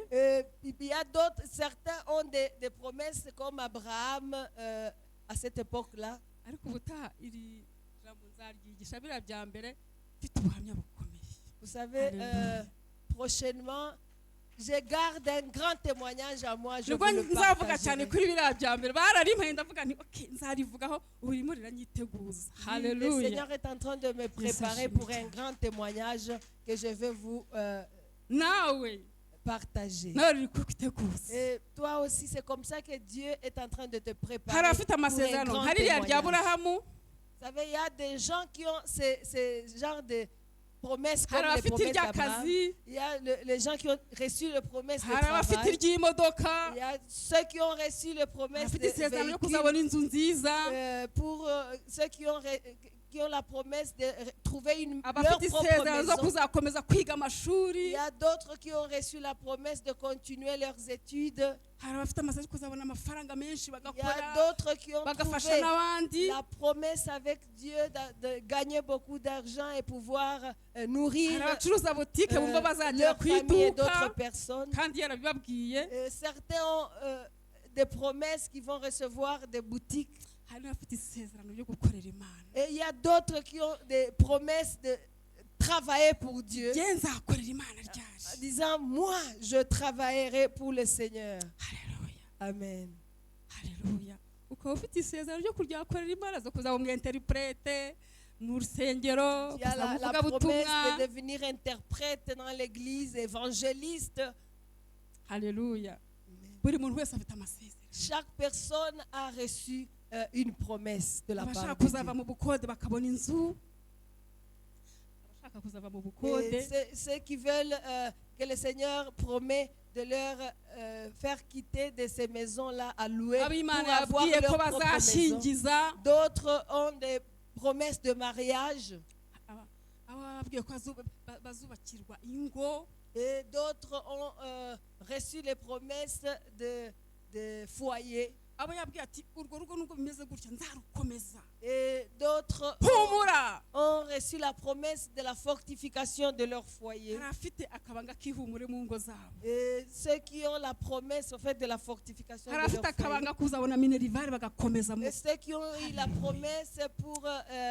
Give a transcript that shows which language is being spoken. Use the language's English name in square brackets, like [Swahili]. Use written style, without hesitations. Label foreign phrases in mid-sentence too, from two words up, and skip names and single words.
[French] Il y a d'autres, certains ont des promesses comme Abraham à cette époque-là. [Kinyarwanda] ariko ubutaha iri jambo nzaryigisha biriya bya mbere mfite ubuhamya bukomeye. [French] Vous savez, Alléluia. prochainement, je garde un grand témoignage à moi. Je [Kinyarwanda] nibwo [French] vous le [Kinyarwanda] nzavuga cyane [French] partagerai. [Kinyarwanda] kuri biriya bya mbere, bararimpaye ndavuga nti okay nzarivugaho, ubu ririmo riranyiteguza. [French] Le [Kinyarwanda] Haleluya. [French] Seigneur est en train de me préparer pour un grand témoignage que je vais vous [Kinyarwanda] Nawe [French] partager. [Kinyarwanda] nawe riri kwiteguza. [French] Et toi aussi, c'est comme ça que Dieu est en train de te [Kinyarwanda] Hari [French] préparer [Kinyarwanda] abafite [French] pour un [Kinyarwanda] amasezerano [French] grand [Kinyarwanda] hari iriya rya [French] témoignage. [Kinyarwanda] Aburahamu, [French] Vous savez, il y a des gens qui ont ces genres de promesses comme [Kinyarwanda] hari [French] les [Kinyarwanda] abafite [French] promesses d'Abraham. [Kinyarwanda] iry'akazi, [French] Il y a les gens qui ont reçu les promesses de [Kinyarwanda] hari abafite [French] travail. [Kinyarwanda] iry'imodoka, [French] Il y a ceux qui ont reçu les promesses [Kinyarwanda] abafite [French] de [Kinyarwanda] isezerano yo [French] véhicules. [Kinyarwanda] kuzabona inzu nziza, [French] Pour ceux qui ont la promesse de trouver leur [Kinyarwanda] abafite [French] propre [Kinyarwanda] isezerano zo [French] maison. [Kinyarwanda] kuzakomeza kwiga [French] Il [Kinyarwanda] amashuri, [French] y a d'autres qui ont reçu la promesse de continuer leurs études. [Kinyarwanda] hari abafite amasezerano yo kuzabona amafaranga menshi [French] Il y a [Kinyarwanda] bagakora [French] d'autres qui ont [Kinyarwanda] bagafasha [French] trouvé [Kinyarwanda] n'abandi, [French] la promesse avec Dieu de gagner beaucoup d'argent et pouvoir nourrir [Kinyarwanda] hari abacuruza botike bumva bazagera [French] leur [Kinyarwanda] ku [French] famille et [Kinyarwanda] iduka [French] d'autres personnes. [Kinyarwanda] kandi yarabibabwiye, [French] Certains ont des promesses qui vont recevoir des boutiques. [Kinyarwanda] hari n'abafite isezerano ryo gukorera Imana. [French] Et il y a d'autres qui ont des promesses de travailler pour Dieu. [Kinyarwanda] Njye nzakorera Imana [French] En [Kinyarwanda] ryari. [French] disant, moi, je travaillerai pour le Seigneur. [Kinyarwanda] Haleluya. Amen. Haleluya. Ukaba ufite isezerano ryo kuryakorera Imana, zo kuzaba umu interprete mu rusengero, [French] Il y a [Kinyarwanda] kuzaba [French] la [Kinyarwanda] umuvugabutumwa. [French] promesse de devenir interprète dans l'église, évangéliste. [Kinyarwanda] Haleluya. Amen. Buri muntu wese afite amasezerano. [French] Chaque personne a reçu une promesse de la [Kinyarwanda] Abashaka [French] part de Dieu. [Kinyarwanda] kuzava mu bukode bakabona inzu, abashaka kuzava mu bukode, [French] Et ceux qui veulent que le Seigneur promet de leur faire quitter de ces maisons-là à louer [Kinyarwanda] abo [French] pour [Kinyarwanda] Imana [French] avoir [Kinyarwanda] yabwiye [French] leur [Kinyarwanda] ko [French] propre maison. [Kinyarwanda] bazashingiza, [French] D'autres ont des promesses de mariage [Kinyarwanda] abo babwiye ko bazubakirwa ingo, [French] et d'autres ont reçu les promesses de foyer [Kinyarwanda] abo yabwiye ati urwo rugo nubwo bimeze gutya nzarukomeza. [French] et d'autres [Kinyarwanda] Humura. [French] ont reçu la promesse de la fortification de leur foyer. [Kinyarwanda] Hari afite akabanga k'ihumure mu ngo zabo, [French] Et ceux qui ont la promesse au fait de la fortification [Kinyarwanda] hari [French] de [Kinyarwanda] afite [French] leur foyer. [Kinyarwanda] akabanga kuzabona minerivare bagakomeza mu [French] Et ceux qui ont eu la promesse pour les